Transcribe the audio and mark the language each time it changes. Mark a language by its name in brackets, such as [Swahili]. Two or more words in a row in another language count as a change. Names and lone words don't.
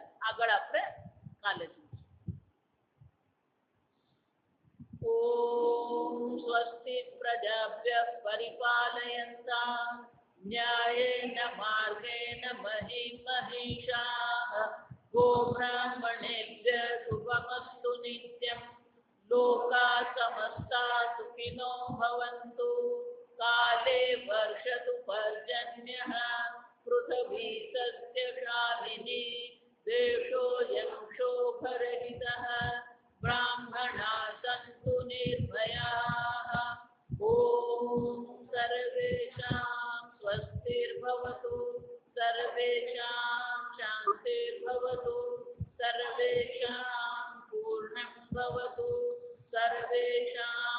[Gujarati] આગળ આપણે કાલે [Sanskrit] ઓમ સ્વસ્તિ પ્રજાભ્ય પરિપાલયન્તામ ન્યાયેન માર્ગેણ મહિ મહિષાઃ ગોબ્રાહ્મણેભ્ય શુભમસ્તુ નિત્યં લોકા સમસ્તા સુખિનો ભવન્તુ કાલે વર્ષતુ પર્જન્યઃ પૃથ્વી સસ્યશાલિની દેશોऽયં ક્ષોભરહિતઃ બ્રાહ્મણા સन्तु निर्भयाः ॐ सर्वेषां स्वस्तिर्भवतु सर्वेषां शान्तिर्भवतु सर्वेषां पूर्णं भवतु सर्वेषां